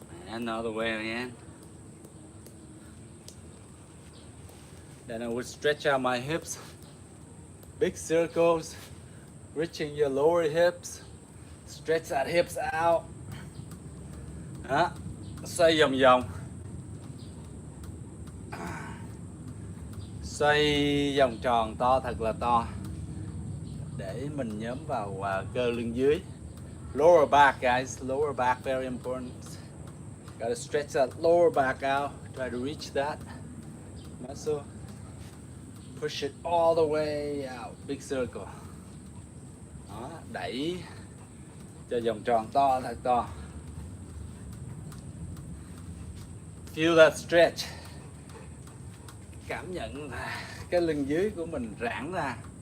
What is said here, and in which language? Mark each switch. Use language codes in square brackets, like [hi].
[en] Another way again. Then I would stretch out my hips, big circles, reaching your lower hips, stretch that hips out. [vi] Đó, xoay vòng vòng, xoay vòng tròn to thật là to để mình nhóm vào cơ lưng dưới. [en] Lower back guys, lower back very important. Gotta stretch that lower back out. Try to reach that muscle. Push it all the way out. Big circle. [vi] Đó, đẩy cho vòng tròn to thật to. [en] Feel that stretch. [vi] Cảm nhận cái lưng dưới của mình giãn ra.